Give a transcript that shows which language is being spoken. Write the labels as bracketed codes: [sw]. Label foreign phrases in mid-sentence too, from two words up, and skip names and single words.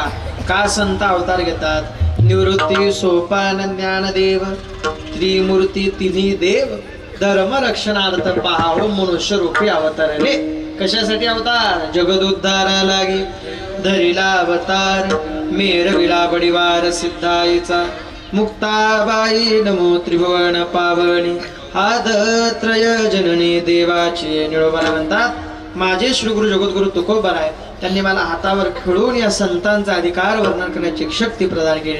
[mr] का संत अवतार घेतात? निवृत्ती सोपान ज्ञानदेव त्रिमूर्ती तिन्ही देव धर्म रक्षणार्थ पहाव मनुष्य रूपी अवतारले. कशासाठी अवतार? जगद उद्धारा लागे धरिला अवतार मेरविला बडिवार सिद्धाईचा मुक्ताबाई नमो त्रिभुवन पावनी आदत्रय जननी देवाची. निळोबाला म्हणतात माझे श्रीगुरु जगद्गुरु तुकोबाराय त्यांनी मला हातावर खेळून या संतांचा अधिकार वर्णन करण्याची शक्ती प्रदान केली.